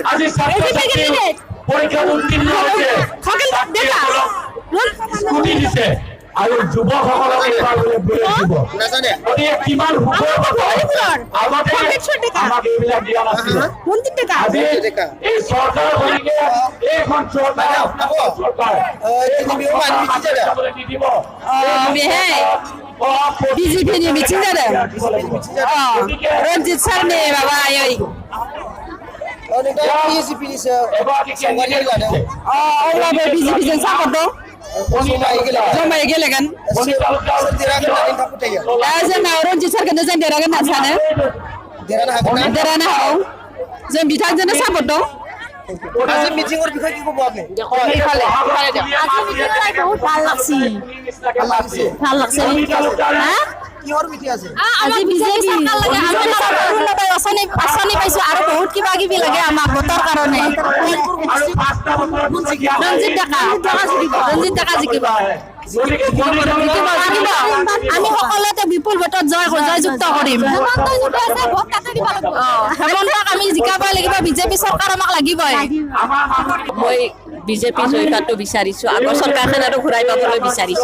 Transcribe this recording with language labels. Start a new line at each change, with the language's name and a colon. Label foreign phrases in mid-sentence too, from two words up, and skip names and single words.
Assamese: আজি পৰীক্ষা উত্তীৰ্ণ হৈছে স্কুটি দিছে আৰু যুৱকসকলক এইবাৰ দিব নাজানে গতিকে কিমান আগতে আমাক এইবিলাক দিয়া নাছিল আজি এই চৰকাৰ গতিকে এইখন চৰকাৰ নিদিব
Bodo: बीजेपी ने मीटिंग जादों रंजित सर ने माबा एजिपिनि संगारि लादों अब्लाबो बीजेपी जों सापर्ट दं जमायै गेलेगोन दा जोंनाव रंजित सरखौनो जों देरहागोन होनना सानो देरहानो हागौ जों बिथांजोंनो सापर्ट दं
Assamese: আজি মিটিংৰ বিষয়ে কি ক'ব আপুনি আজি মিটিংৰ বহুত ভাল লাগছে কিহৰ মিটিং আছে আজি বিজেপি চৰকাৰ লাগে আমি আঁচনি পাইছো আৰু বহুত কিবা কিবি লাগে আমাক ভোটৰ কাৰণে ৰঞ্জিত ডেকা জিকিব আমি সকলোতে বিপুল ভোটত জয়যুক্ত কৰিম হেমন্তক আমি জিকাব লাগিব বিজেপি চৰকাৰ আমাক লাগিবই মই বিজেপি জয় হোৱাটো বিচাৰিছো আগৰ চৰকাৰখন আৰু ঘূৰাই পাবলৈ বিচাৰিছো